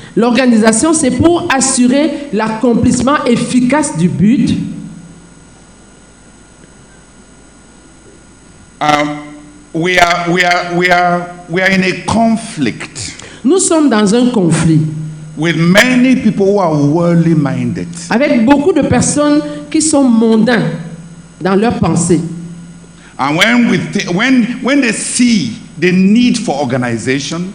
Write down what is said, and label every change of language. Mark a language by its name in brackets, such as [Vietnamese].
[French] L'organisation, c'est pour assurer l'accomplissement efficace du but. [English] We are in a conflict [French] Nous sommes dans un conflit [English] with many people who are worldly minded. [French] avec beaucoup de personnes qui sont mondains dans leurs pensées. [English] And when they see the need for organization,